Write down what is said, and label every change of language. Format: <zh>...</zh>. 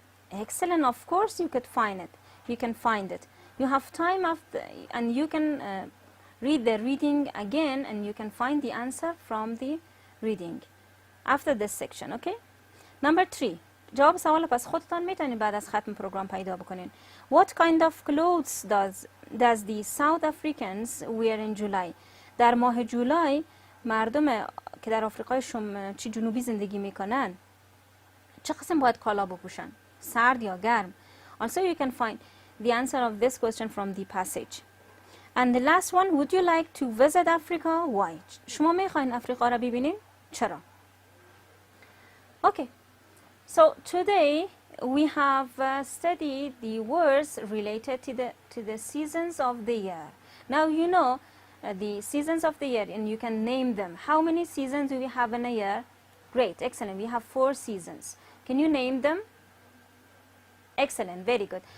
<en>Excellent, of course you could find it. You can find it. You have time after, and you can read the reading again and you can find the answer from the reading after this section, okay? Number 3.</en> <fa>جواب سوال پس خودتان میتونید بعد از ختم پروگرام پیدا بکنین.</fa> <en>What kind of clothes does the South Africans wear in July؟</en> <fa>در ماه جولای مردم که در آفریقای چی جنوبی زندگی میکنن چه قسم باید کالا بپوشن؟ سرد یا گرم؟</fa> <en>Also you can find the answer of this question from the passage. And the last one, would you like to visit Africa?</en> <fa>Why؟ شما میخواین افریقا را ببینین؟ چرا؟ Okay.</fa> <en>So today we have studied the words related to the seasons of the year. Now you know the seasons of the year and you can name them. How many seasons do we have in a year? Great, excellent. We have 4 seasons. Can you name them? Excellent, very good.</en>